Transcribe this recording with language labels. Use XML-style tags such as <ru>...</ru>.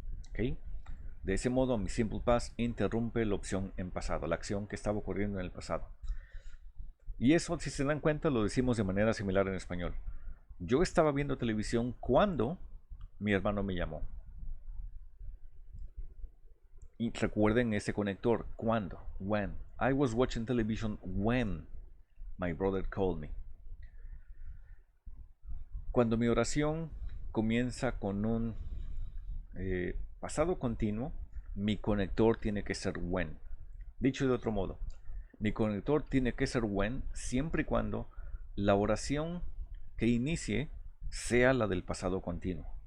<es>¿Ok? De ese modo, mi simple past interrumpe la opción en pasado, la acción que estaba ocurriendo en el pasado. Y eso, si se dan cuenta, lo decimos de manera similar en español. Yo estaba viendo televisión cuando mi hermano me llamó. Y recuerden ese conector, cuando, when.</es> <en>I was watching television when my brother called me.</en> <es>Cuando mi oración comienza con un pasado continuo, mi conector tiene que ser when. Dicho de otro modo, mi conector tiene que ser when siempre y cuando la oración que inicie sea la del pasado continuo.</es>